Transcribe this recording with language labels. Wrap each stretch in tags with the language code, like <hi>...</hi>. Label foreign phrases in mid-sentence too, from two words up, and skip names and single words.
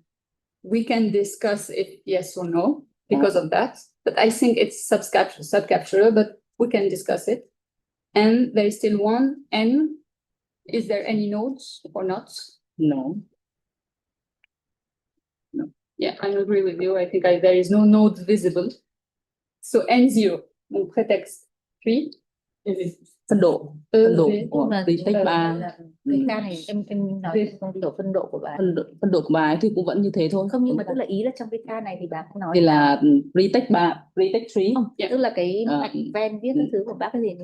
<en>We can discuss if yes or no because of that, but I think it's subcapsular, but we can discuss it. and there is still one N. Is there any nodes or not? No. Yeah, I agree with you. I think there is no node visible.</en> <fr>So N0, mon prétexte. Puis,</fr> <vi>Phân độ của pretexte 3. Cái ca này em nói không hiểu phân độ của bà. Phân độ của bà ấy thì cũng vẫn như thế thôi. Không, nhưng mà tức là ý là trong cái ca này thì bà cũng nói thì là pretexte 3, pretexte 3. không, tức là cái mạch ven viết các thứ của bác cái gì</vi>